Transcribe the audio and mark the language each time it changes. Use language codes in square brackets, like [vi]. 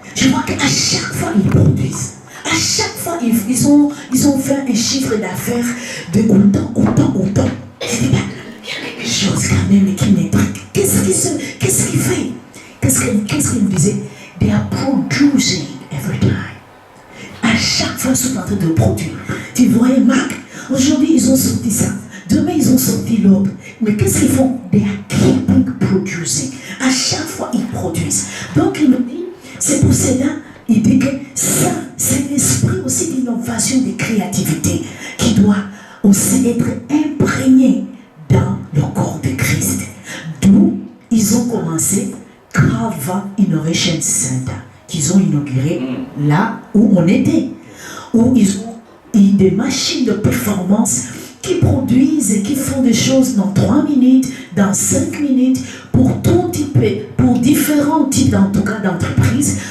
[fr] Je vois qu'à chaque fois ils produisent. À chaque fois ils ont fait un chiffre d'affaires de autant. Je dis, il y a quelque chose quand même qui m'intrigue. Qu'est-ce qu'il fait? Qu'est-ce qu'il nous disait? [en] They are producing every time. [fr] À chaque fois ils sont en train de produire. Tu voyais Marc, aujourd'hui ils ont sorti ça. Demain ils ont sorti l'autre. Mais qu'est-ce qu'ils font? [en] They are keeping producing. [fr] À chaque fois ils produisent. Donc il nous dit, c'est pour cela, il dit que ça, c'est l'esprit aussi d'innovation, de créativité qui doit aussi être imprégné dans le corps de Christ. D'où ils ont commencé Calva Innovation Center, qu'ils ont inauguré là où on était, où ils ont des machines de performance qui produisent et qui font des choses dans 3 minutes, dans 5 minutes, pour tout type, pour différents types en tout cas d'entreprises.